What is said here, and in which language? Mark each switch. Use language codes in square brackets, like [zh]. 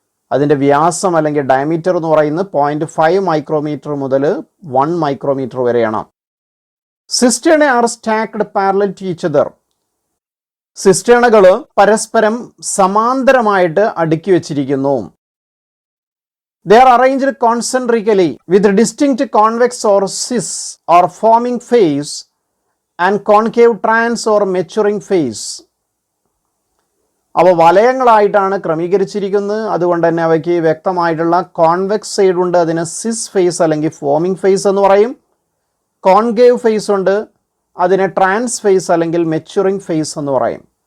[ml] അതിൻ്റെ വ്യാസം അല്ലെങ്കിൽ ഡയമീറ്റർ എന്ന് പറയുന്നത് 0.5 മൈക്രോമീറ്റർ മുതൽ 1 മൈക്രോമീറ്റർ വരെയാണ്. [en] Cisterna are stacked parallel to each other. [ml] സിസ്റ്റേണകൾ പരസ്പരം സമാന്തരമായിട്ട് അടുക്കി വെച്ചിരിക്കുന്നു. [en] They are arranged concentrically with distinct convex or cis or forming phase and concave trans or maturing phase. [ml] അവ വലയങ്ങളായിട്ടാണ് ക്രമീകരിച്ചിരിക്കുന്നത്. അതുകൊണ്ട് തന്നെ അവയ്ക്ക് വ്യക്തമായിട്ടുള്ള കോൺവെക്സ് സൈഡ് ഉണ്ട്, അതിന് സിസ് ഫേസ് അല്ലെങ്കിൽ ഫോമിംഗ് ഫേസ് എന്ന് പറയും. കോൺകേവ് ഫേസ് ഉണ്ട്, അതിനെ ട്രാൻസ് ഫേസ് അല്ലെങ്കിൽ മെച്ചുറിംഗ് ഫേസ് എന്ന് പറയും.